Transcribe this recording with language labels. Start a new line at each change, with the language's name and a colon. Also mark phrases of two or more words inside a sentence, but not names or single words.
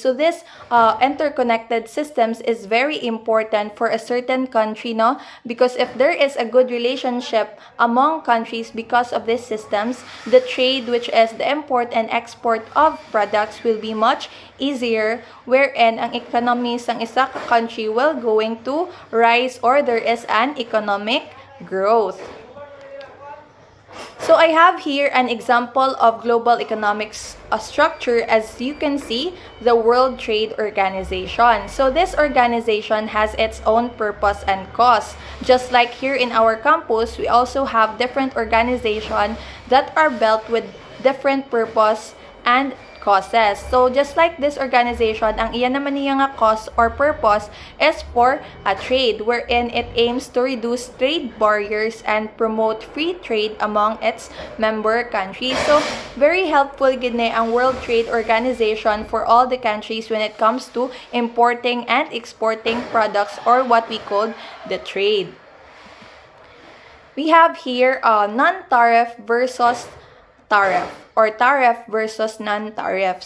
English: So this interconnected systems is very important for a certain country, no? Because if there is a good relationship among countries because of these systems, the trade, which is the import and export of products, will be much easier, wherein ang economy
Hiligaynon: sang isa ka
English: country will going to rise or there is an economic growth. So I have here an example of global economics structure. As you can see, the World Trade Organization. So this organization has its own purpose and cause. Just like here in our campus, we also have different organizations that are built with different purpose and causes. So, just like this organization,
Hiligaynon: ang iyan naman niya nga
English: cause or purpose is for a trade wherein it aims to reduce trade barriers and promote free trade among its member countries. So, very helpful
Hiligaynon: gini ang
English: World Trade Organization for all the countries when it comes to importing and exporting products or what we call the trade. We have here non-tariff versus tariff or tariff versus non-tariff.